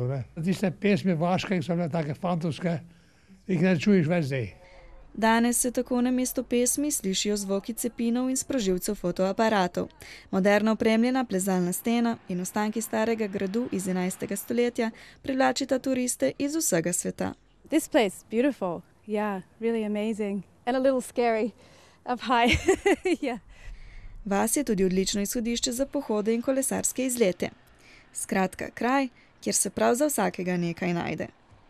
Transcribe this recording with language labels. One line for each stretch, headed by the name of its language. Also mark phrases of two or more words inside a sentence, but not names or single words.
Slovenian: Tiste pesmi vaške, ki so bile take fantovske, jih ne čuješ več zdaj. Danes se tako namesto pesmi slišijo zvoki cepinov in sprožilcev fotoaparatov. Moderno opremljena plezalna stena in ostanki starega gradu iz 11. stoletja privlačita turiste iz vsega sveta.
English: This place, beautiful. Yeah, really amazing. And a little scary up high. Yeah.
Slovenian: Vas je tudi odlično izhodišče za pohode in kolesarske izlete. Skratka, kraj, kjer se prav za vsakega nekaj najde.